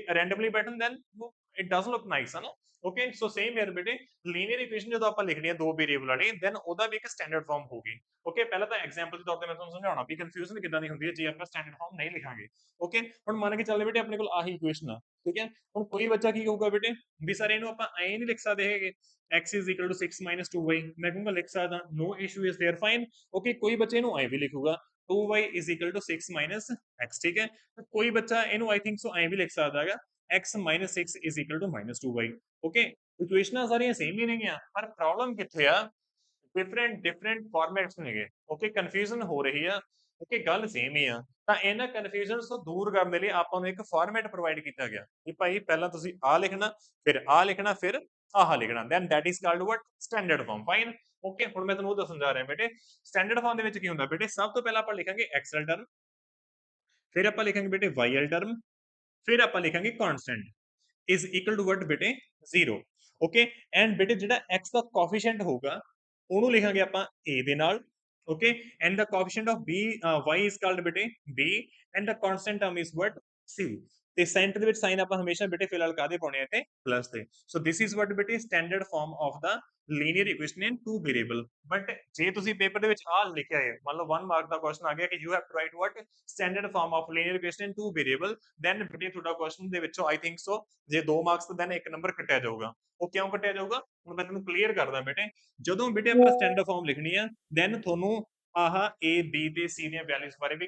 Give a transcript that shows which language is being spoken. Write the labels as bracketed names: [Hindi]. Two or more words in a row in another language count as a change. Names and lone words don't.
[English] randomly pattern then it does look nice [Punjabi] ਹੈ ਨਾ [English] okay so same here [Punjabi] ਬੇਟੇ [English] linear equation [Punjabi] ਜਦੋਂ ਆਪਾਂ ਲਿਖਣੀ ਹੈ ਦੋ ਵੇਰੀਏਬਲ ਵਾਲੀ ਦੈਨ ਉਹਦਾ ਵੀ ਇੱਕ [English] standard form [Punjabi] ਹੋਊਗੀ ਓਕੇ ਪਹਿਲਾਂ ਤਾਂ ਐਗਜ਼ਾਮਪਲ ਦੇ ਤੌਰ ਤੇ ਮੈਂ ਤੁਹਾਨੂੰ ਸਮਝਾਉਣਾ ਵੀ ਕਨਫਿਊਜ਼ਨ ਕਿੱਦਾਂ ਦੀ ਹੁੰਦੀ ਹੈ ਜੇ ਆਪਾਂ [English] standard form [Punjabi] ਨਹੀਂ ਲਿਖਾਂਗੇ ਓਕੇ ਹੁਣ ਮੰਨ ਕੇ ਚੱਲਦੇ ਬੇਟੇ ਆਪਣੇ ਕੋਲ ਆਹੀ ਇਕੁਏਸ਼ਨ ਆ ਠੀਕ ਹੈ ਹੁਣ ਕੋਈ ਬੱਚਾ ਕੀ ਕਹੂਗਾ ਬੇਟੇ ਵੀ ਸਰ ਇਹਨੂੰ ਆਪਾਂ ਐ ਨਹੀਂ ਲਿਖ ਸਕਦੇ ਹੈਗੇ [English] x is equal to 6 minus 2y [Punjabi] ਮੈਂ ਕਹੂੰਗਾ ਲਿਖ ਸਕਦਾ [English] no issue is there fine okay [Punjabi] ਕੋਈ ਬੱਚਾ ਇਹਨੂੰ ਐ ਵੀ ਲਿਖੂਗਾ [English] 2y is equal to 6 minus x [Punjabi] ਠੀਕ ਹੈ ਕੋਈ ਬੱਚਾ ਇਹਨੂੰ [English] I think so [Punjabi] ਐ ਵੀ ਲਿਖ ਸਕਦਾ ਹੈਗਾ [English] x minus 6 is equal to minus 2y okay [Punjabi] ਇਕੁਏਸ਼ਨਾਂ ਸਾਰੀਆਂ ਸੇਮ ਹੀ ਨੇਗੀਆਂ ਪਰ ਪ੍ਰੋਬਲਮ ਕਿੱਥੇ ਆ [English] different formats [Punjabi] ਨੇਗੇ ਓਕੇ ਕਨਫਿਊਜ਼ਨ ਹੋ ਰਹੀ ਆ ਓਕੇ ਗੱਲ ਸੇਮ ਹੀ ਆ ਤਾਂ ਇਹਨਾਂ ਕਨਫਿਊਜ਼ਨ ਤੋਂ ਦੂਰ ਕਰਨ ਦੇ ਲਈ ਆਪਾਂ ਨੂੰ ਇੱਕ ਫਾਰਮੈਟ ਪ੍ਰੋਵਾਈਡ ਕੀਤਾ ਗਿਆ ਕਿ ਭਾਈ ਪਹਿਲਾਂ ਤੁਸੀਂ ਆ ਲਿਖਣਾ ਫਿਰ ਆ ਲਿਖਣਾ ਫਿਰ ਆਹ ਲਿਖਣਾ [English] then that is called what standard form fine [Punjabi] ਓਕੇ ਹੁਣ ਮੈਂ ਤੁਹਾਨੂੰ ਦੱਸਣ ਜਾ ਰਿਹਾ ਬੇਟੇ [English] standard form [Punjabi] ਦੇ ਵਿੱਚ ਕੀ ਹੁੰਦਾ ਬੇਟੇ ਸਭ ਤੋਂ ਪਹਿਲਾਂ ਆਪਾਂ ਲਿਖਾਂਗੇ [English] x-l term [Punjabi] ਫਿਰ ਆਪਾਂ ਲਿਖਾਂਗੇ ਬੇਟੇ [English] y-l term [Punjabi] ਫਿਰ ਆਪਾਂ ਲਿਖਾਂਗੇ [English] constant is equal to what [Punjabi] बेटे 0 [English] okay and [Punjabi] ਬੇਟੇ ਜਿਹੜਾ x ਦਾ ਕੋਐਫੀਸ਼ੀਐਂਟ ਹੋਊਗਾ ਉਹਨੂੰ ਲਿਖਾਂਗੇ ਆਪਾਂ a ਦੇ ਨਾਲ [English] okay and the coefficient of b y is called [Punjabi] ਬੇਟੇ [English] b and the constant term is what c [Punjabi] ਤੇ ਸੈਂਟਰ ਦੇ ਵਿੱਚ ਸਾਈਨ ਆਪਾਂ ਹਮੇਸ਼ਾ ਬੇਟੇ ਫਿਲਹਾਲ ਕਾਦੇ ਪਾਉਣੇ ਆ ਤੇ ਪਲੱਸ ਤੇ [English] so this is what [Punjabi] ਬੇਟੇ [English] standard form of the linear equation in two variable but [Punjabi] ਜੇ ਤੁਸੀਂ ਪੇਪਰ ਦੇ ਵਿੱਚ ਆ ਲਿਖਿਆ ਹੈ ਮੰਨ ਲਓ 1 ਮਾਰਕ ਦਾ ਕੁਐਸਚਨ ਆ ਗਿਆ ਕਿ [English] you have to write what standard form of linear equation in two variable then [Punjabi] ਬੇਟੇ ਤੁਹਾਡਾ ਕੁਐਸਚਨ ਦੇ ਵਿੱਚੋਂ [English] I think so [Punjabi] ਜੇ 2 ਮਾਰਕਸ ਤਾਂ ਦੈਨ ਇੱਕ ਨੰਬਰ ਕੱਟਿਆ ਜਾਊਗਾ ਉਹ ਕਿਉਂ ਕੱਟਿਆ ਜਾਊਗਾ ਹੁਣ ਮੈਂ ਤੁਹਾਨੂੰ ਕਲੀਅਰ ਕਰਦਾ ਬੇਟੇ ਜਦੋਂ ਬੇਟੇ ਆਪਾਂ [English] standard form [Punjabi] ਲਿਖਣੀ ਆ ਦੈਨ ਤੁਹਾਨੂੰ ਆਹ a b ਤੇ c ਦੀਆਂ ਵੈਲਿਊਜ਼ ਬਾਰੇ ਵੀ